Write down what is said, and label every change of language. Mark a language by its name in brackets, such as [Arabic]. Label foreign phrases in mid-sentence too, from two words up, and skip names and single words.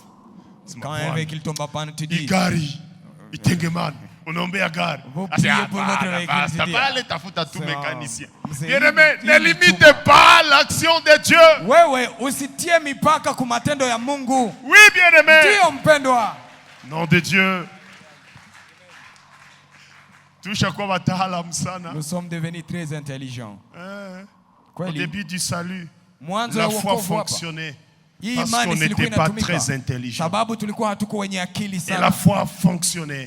[French] Quand un véhicule tombe en panne tu dis [Swahili] gari itengemana. Unaombea gari. Tafuta tu mécanicien. [French] Bien-aimé, ne limite pas l'action de Dieu. [Swahili] Wewe usitie mipaka kwa matendo ya Mungu. [French] Oui, bien-aimé. [Swahili] Ndio mpendwa. [French] Nom de Dieu. Nous sommes devenus très intelligents. Au début du salut, [Swahili] Mwanzo [French] la foi fonctionnait. Parce qu'on n'était pas très intelligent. Et la foi fonctionnait.